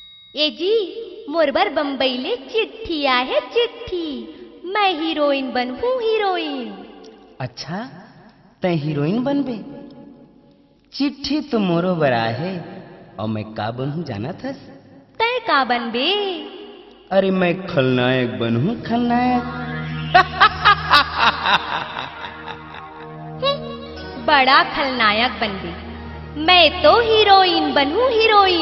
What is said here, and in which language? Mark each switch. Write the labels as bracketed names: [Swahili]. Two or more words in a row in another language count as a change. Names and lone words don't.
[Chhattisgarhi] ए जी मोरबर बम्बईले चिट्ठी आहे चिट्ठी, मैं हीरोइन बनूं हीरोइन। अच्छा तै हीरोइन बनबे? चिट्ठी तो मोरो बरा है और मैं का बनूं जाना थस? तै का बनबे? अरे मैं खलनायक बनूं खलनायक। बड़ा खलनायक बनबे, मैं तो हीरोइन बनूं हीरोइन।